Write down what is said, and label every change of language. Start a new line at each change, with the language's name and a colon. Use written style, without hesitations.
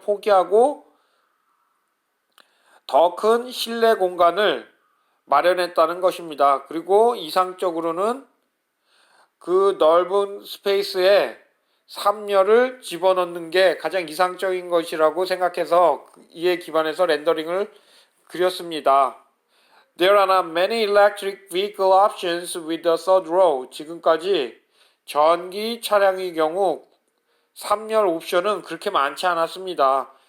Korean: 포기하고 더 큰 실내 공간을 마련했다는 것입니다. 그리고 이상적으로는 그 넓은 스페이스에 3열을 집어넣는 게 가장 이상적인 것이라고 생각해서 이에 기반해서 렌더링을 그렸습니다.
English: There are not many electric vehicle options with the third row.
Korean: 지금까지 전기 차량의 경우 3열 옵션은 그렇게 많지 않았습니다.